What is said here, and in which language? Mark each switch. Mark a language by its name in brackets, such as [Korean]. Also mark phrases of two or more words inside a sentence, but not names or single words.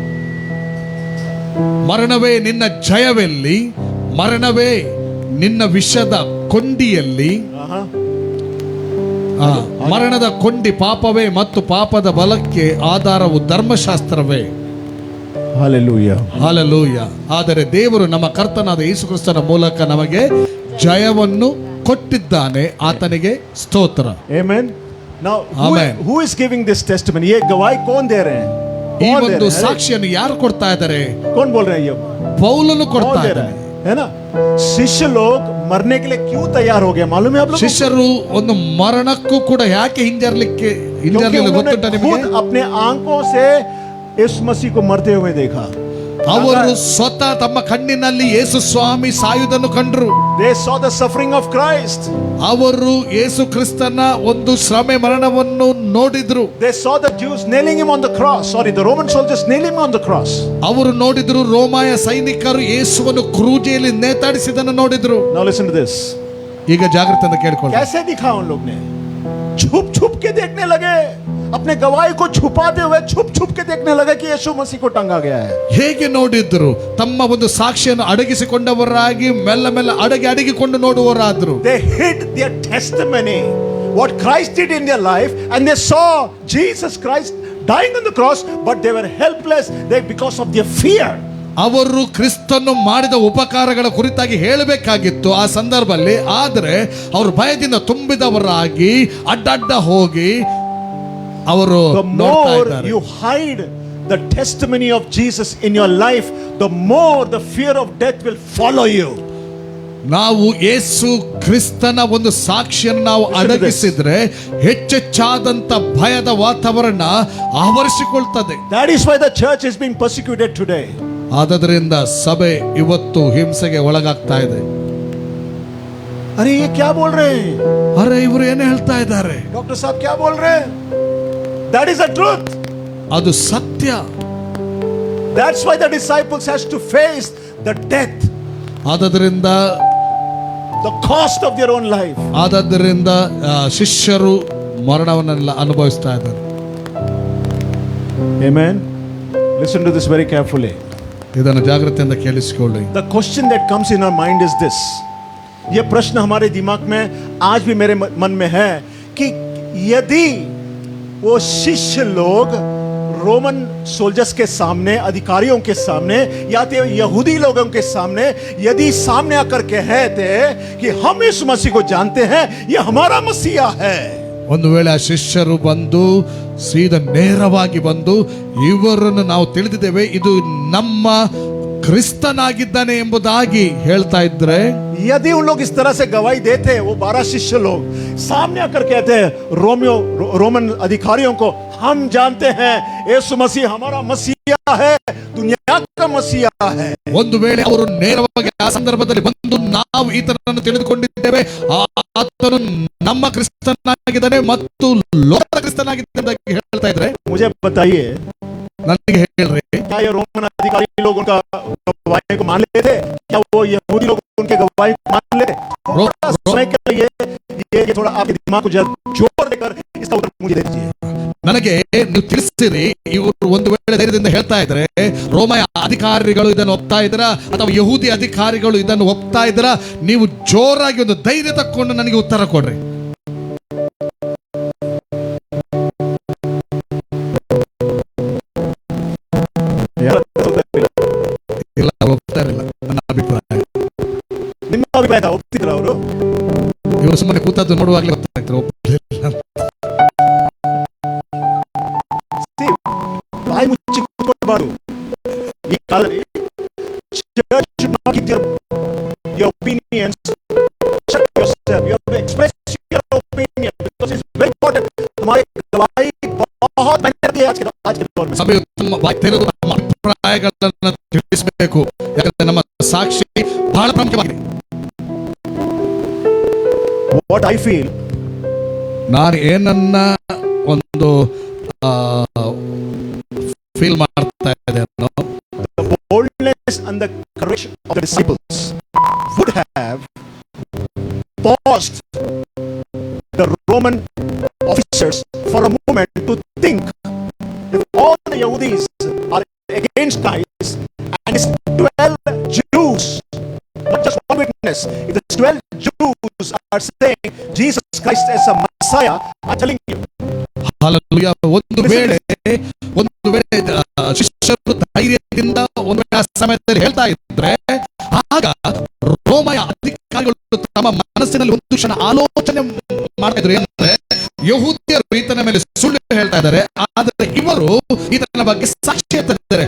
[Kannada] ಮರಣವೇ ನಿನ್ನ ಜಯವೆಲ್ಲಿ, ಮರಣವೇ ನಿನ್ನ ವಿಷದ ಕೊಂಡಿಯಲ್ಲಿ, ಮರಣದ ಕೊಂಡಿ ಪಾಪವೇ ಮತ್ತು ಪಾಪದ ಬಲಕ್ಕೆ ಆಧಾರವು ಧರ್ಮಶಾಸ್ತ್ರವೇ. Hallelujah. Hallelujah. ಆದರೆ ದೇವರು ನಮ್ಮ ಕರ್ತನಾದ ಯೇಸು ಕ್ರಿಸ್ತನ ಮೂಲಕ ನಮಗೆ ಜಯವನ್ನು ಕೊಟ್ಟಿದ್ದಾನೆ, ಆತನಿಗೆ ಸ್ತೋತ್ರ. [English] Amen. Now Amen. who is giving this testimony? [Hindi] ये गवाही कौन दे रहे हैं? [Kannada] ಈ ಒಂದು ಸಾಕ್ಷಿಯನ್ನು ಯಾರು ಕೊಡ್ತಾ ಇದ್ದಾರೆ? [Hindi] कौन बोल रहे हैं ये? [Kannada] ಪೌಲನು ಕೊಡ್ತಾ [Hindi] दे रहा [Kannada] ಇದ್ದಾನೆ. [Hindi] है ना? शिष्य लोग मरने के लिए क्यों तैयार हो गए मालूम है आप लोगों को? [Kannada] ಶಿಷ್ಯರು ಒಂದು ಮರಣಕ್ಕೂ ಕೂಡ ಯಾಕೆ ಹಿಂಜರಲಿಲ್ಲ ಗೊತ್ತುಂಟ ನಿಮಗೆ? [Hindi] खुद अपने आंखों से यीशु मसीह को मरते हुए देखा. [Kannada] ಅವರು ಸ್ವತಃ ತಮ್ಮ ಕಣ್ಣಿನಲ್ಲಿ ಯೇಸು ಸ್ವಾಮಿ ಸಾಯುವುದನ್ನು ಕಂಡರು. [English] They saw the suffering of Christ. [Kannada] ಅವರು ಯೇಸು ಕ್ರಿಸ್ತನ ಒಂದು ಶ್ರಮೆ ಮರಣವನ್ನು ನೋಡಿದ್ರು. [English] They saw the Jews nailing him on the cross. Sorry, the Roman soldiers nailing him on the cross. [Kannada] ಅವರು ನೋಡಿದ್ರು, ರೋಮಾಯ ಸೈನಿಕರು ಯೇಸುವನ್ನು ಕ್ರೂಜೆಯಲ್ಲಿ ನೇತಾಡಿಸಿದನ್ನು ನೋಡಿದ್ರು. [English] Now listen to this. [Kannada] ಈಗ ಜಾಗೃತಿಯಿಂದ ಕೇಳಿಕೊಳ್ಳಿ. [Hindi] कैसे दिखा उन लोग ने? छुप छुप के देखने लगे. अपने गवाही को छुपाते हुए छुप छुप के देखने लगे कि यीशु मसीह को टंगा गया है. [Kannada] ಹೇಗೆ ನೋಡಿದ್ರು? ತಮ್ಮ ಒಂದು ಸಾಕ್ಷಿಯನ್ನು ಅಡಗಿಸಿಕೊಂಡವರಾಗಿ ಮೆಲ್ಲ ಮೆಲ್ಲ ಅಡಗಿಕೊಂಡು ನೋಡುವವರಾದ್ರು. [English] They hid their testimony, what Christ did in their life, and they saw Jesus Christ dying on the cross, but they were helpless because of their fear. [Kannada] ಅವರು ಕ್ರಿಸ್ತನು ಮಾಡಿದ ಉಪಕಾರಗಳ ಕುರಿತಾಗಿ ಹೇಳಬೇಕಾಗಿತ್ತು ಆ ಸಂದರ್ಭದಲ್ಲಿ, ಆದರೆ ಅವರು ಭಯದಿಂದ ತುಂಬಿದವರಾಗಿ ಅಡ್ಡಡ್ಡ ಹೋಗಿ ಅವರು [English] The more you hide the testimony of Jesus in your life, the more the fear of death will follow you. [Kannada] ನಾವು ಯೇಸು ಕ್ರಿಸ್ತನ ಒಂದು ಸಾಕ್ಷಿಯನ್ನು ನಾವು ಅಡಗಿಸಿದ್ರೆ ಹೆಚ್ಚೆಚ್ಚಾದಂತ ಭಯದ ವಾತಾವರಣ ಆವರಿಸಿಕೊಳ್ತದೆ. [English] That is why the church is being persecuted today. [Kannada] ಆದ್ದರಿಂದ ಸಭೆ ಇವತ್ತು ಹಿಂಸೆಗೆ ಒಳಗಾಗ್ತಾ ಇದೆ. [Hindi] अरे ये क्या बोल रहे हैं? [Kannada] ಅರೆ ಇವರು ಏನು ಹೇಳ್ತಾ ಇದ್ದಾರೆ? [Hindi] डॉक्टर साहब क्या बोल रहे हैं? [English] That is the truth. [Kannada] ಅದು ಸತ್ಯ. [English] That's why the disciples has to face the death, [Kannada] ಆದ್ದರಿಂದ [English] the cost of their own life. [Kannada] ಆದ್ದರಿಂದ ಶಿಷ್ಯರು ಮರಣವನ್ನೆಲ್ಲ ಅನುಭವಿಸ್ತಾ ಇದ್ದಾರೆ. [English] Amen. Listen to this very carefully. [Kannada] ಇದನ್ನು ಜಾಗೃತಿಯಿಂದ ಕೇಳಿಸಿಕೊಳ್ಳಿ. [English] The question that comes in our mind is this. [Hindi] ये प्रश्न हमारे दिमाग में आज भी मेरे मन में है कि यदि वो शिष्य लोग रोमन सोल्जर्स के सामने, अधिकारियों के सामने, या तो यहूदी लोगों के सामने यदि सामने आकर कहते कि हम इस मसीह को जानते हैं, ये हमारा मसीहा है. [Kannada] ಒಂದು ವೇಳೆ ಆ ಶಿಷ್ಯರು ಬಂದು ಸೀದಾ ನೇರವಾಗಿ ಬಂದು ಇವರನ್ನು ನಾವು ತಿಳಿದಿದ್ದೇವೆ, ಇದು ನಮ್ಮ ಕ್ರಿಸ್ತನಾಗಿದ್ದಾನೆ ಎಂಬುದಾಗಿ ಹೇಳ್ತಾ ಇದ್ರೆ, [Hindi] यदि उन लोग इस तरह से गवाही देते, वो 12 शिष्य लोग सामने आकर कहते हैं रोमन अधिकारियों को, हम जानते हैं यीशु मसीह हमारा मसीहा है, दुनिया का मसीहा है. [Kannada] ಒಂದು ವೇಳೆ ಅವರು ನೇರವಾಗಿ ಆ ಸಂದರ್ಭದಲ್ಲಿ ಬಂದು ನಾವು ಈತನನ್ನು ತಿಳಿದುಕೊಂಡಿದ್ದೇವೆ, ಆತನು ನಮ್ಮ ಕ್ರಿಸ್ತನಾಗಿದ್ದಾನೆ ಮತ್ತು ಲೋಕದ ಕ್ರಿಸ್ತನಾಗಿದ್ದಾನೆ ಅಂತ ಹೇಳ್ತಾ ಇದ್ರೆ, [Hindi] मुझे बताइए, [Kannada] ನನಗೆ ಹೇಳ್ರಿ, [Hindi] क्या ये रोमन अधिकारी लोग उनका गवाही को मान लेते थे? क्या वो यहूदी लोग उनके गवाही को मान लेते? समय के लिए ये थोड़ा आपके दिमाग को जोर देकर इसका उत्तर मुझे दे दीजिए. [Kannada] ನನಗೆ ನೀವು ತಿಳಿಸಿರಿ, ಇವರು ಒಂದು ವೇಳೆ ಧೈರ್ಯದಿಂದ ಹೇಳ್ತಾ ಇದ್ರೆ ರೋಮಯ ಅಧಿಕಾರಿಗಳು ಇದನ್ನು ಒಪ್ತಾ ಇದ್ರ ಅಥವಾ ಯಹೂದಿ ಅಧಿಕಾರಿಗಳು ಇದನ್ನು ಒಪ್ತಾ ಇದ್ರ, ನೀವು ಜೋರಾಗಿ ಒಂದು ಧೈರ್ಯ ತಕ್ಕೊಂಡು ನನಗೆ ಉತ್ತರ ಕೊಡ್ರಿ. ಇಲ್ಲ, ಒಪ್ತಾ ಇರಲಿಲ್ಲ ನನ್ನ ಅಭಿಪ್ರಾಯ. ನಿಮ್ಮ ಅಭಿಪ್ರಾಯ ಒಪ್ತಿದ್ರ ಅವರು? ಇವರು ಸುಮ್ಮನೆ ಕೂತದ್ದು ನೋಡುವಾಗಲೇ ಗೊತ್ತಾಗ್ತಾರೆ ಒಪ್ಪಲಿಲ್ಲ. ಬಾಯಿ ಮುಚ್ಚಿ ಕೂತ್ಕೊಳ್ಬಾರ್ದು. ಈ ಕಾಲದಲ್ಲಿ [English] church should not keep your opinions, shut yourself. You have to express your opinion because it's very important. [Hindi] हमारी गवाही बहुत मेहनत है आज के दौर में. [Kannada] ಸಭೆಯು ತಮ್ಮ ಬಾಯಿ ತೆರೆದು ನಮ್ಮ ಅಭಿಪ್ರಾಯಗಳನ್ನು ತಿಳಿಸಬೇಕು, ಯಾಕಂದ್ರೆ ನಮ್ಮ ಸಾಕ್ಷಿ ಬಹಳ ಪ್ರಾಮುಖ್ಯವಾಗಿದೆ. [English] What I feel, [Kannada] ನಾನು ಏನನ್ನ ಒಂದು ಫೀಲ್ ಮಾಡ್ತಾ ಹೇಳ್ತಾ ಇದೆ, [English] the boldness and the courage of the disciples would have paused the Roman officers for a moment to think, if all the Yahudis are against Christ and it's 12 Jews, not just one witness, if the 12 Jews are saying Jesus Christ is a Messiah, I'm telling you, [Kannada] ಹಲ್ಲೆಲೂಯಾ. ಒಂದು ವೇಳೆ ಶಿಷ್ಯರು ಧೈರ್ಯದಿಂದ ಒಂದು ವೇಳೆ ಆ ಸಮಯದಲ್ಲಿ ಹೇಳ್ತಾ ಇದ್ರೆ, ಆಗ ರೋಮಯ ಅಧಿಕಾರಿಗಳು ತಮ್ಮ ಮನಸ್ಸಿನಲ್ಲಿ ಒಂದು ಕ್ಷಣ ಆಲೋಚನೆ ಮಾಡ್ತಾ ಇದ್ರು, ಏನಂದ್ರೆ ಯಹೂದ್ಯರು ಈತನ ಮೇಲೆ ಸುಳ್ಳು ಹೇಳ್ತಾ ಇದ್ದಾರೆ, ಆದರೆ ಇವರು ಈತನ ಬಗ್ಗೆ ಸಾಕ್ಷಿ ಹೇಳ್ತಾರೆ.